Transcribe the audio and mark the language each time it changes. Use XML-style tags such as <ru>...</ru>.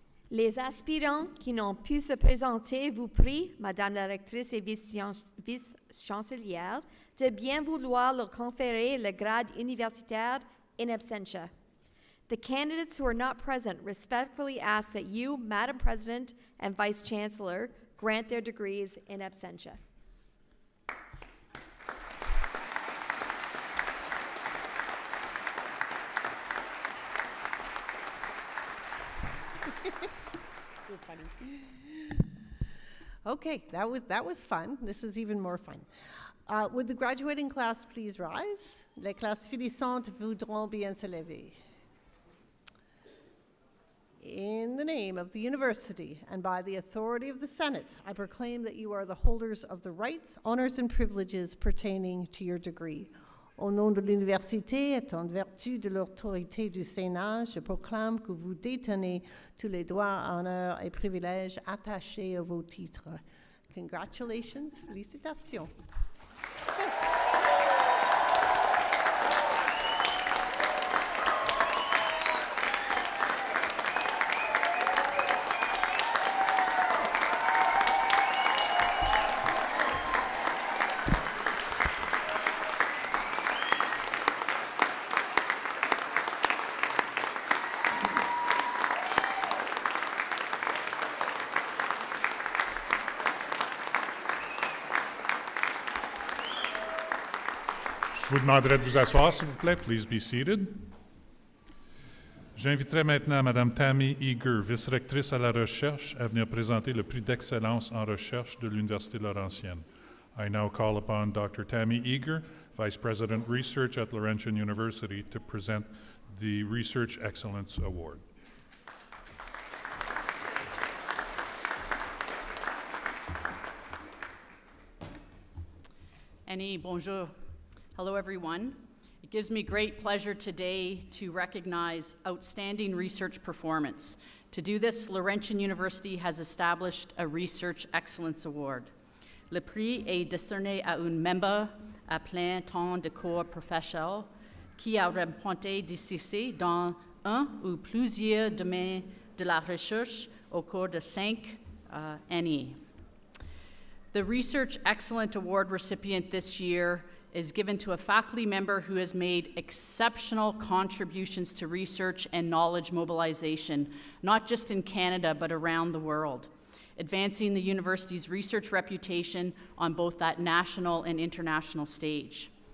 <fr>Les aspirants qui n'ont pu se présenter vous prient, Madame la rectrice et vice-chancelière, de bien vouloir leur conférer le grade universitaire in absentia.</fr> <en>The candidates who are not present respectfully ask that you, Madam President and Vice Chancellor, grant their degrees in absentia. Okay, that was fun. This is even more fun. Would the graduating class please rise?</en> <fr>Les classes finissantes voudront bien se lever.</fr> <en>In the name of the University and by the authority of the Senate, I proclaim that you are the holders of the rights, honors, and privileges pertaining to your degree.</en> <fr>Au nom de l'Université et en vertu de l'autorité du Sénat, je proclame que vous détenez tous les droits, honneurs et privilèges attachés à vos titres.</fr> <en>Congratulations, félicitations.</en> <fr>Je vous demanderai de vous asseoir, s'il vous plaît.</fr> <en>Please be seated.</en> <fr>J'inviterai maintenant Mme Tammy Eager, vice-rectrice à la recherche, à venir présenter le prix d'excellence en recherche de l'Université Laurentienne.</fr> <en>I now call upon Dr. Tammy Eager, Vice President Research at Laurentian University, to present the Research Excellence Award. Annie, bonjour. Hello, everyone. It gives me great pleasure today to recognize outstanding research performance. To do this, Laurentian University has established a Research Excellence Award.</en> <fr>Le prix est décerné à un membre à plein temps de corps professionnel qui a remporté des succès dans un ou plusieurs domaines de la recherche au cours de 5 années.</fr> <en>The Research Excellence Award recipient this year is given to a faculty member who has made exceptional contributions to research and knowledge mobilization, not just in Canada, but around the world, advancing the university's research reputation on both that national and international stage.</en>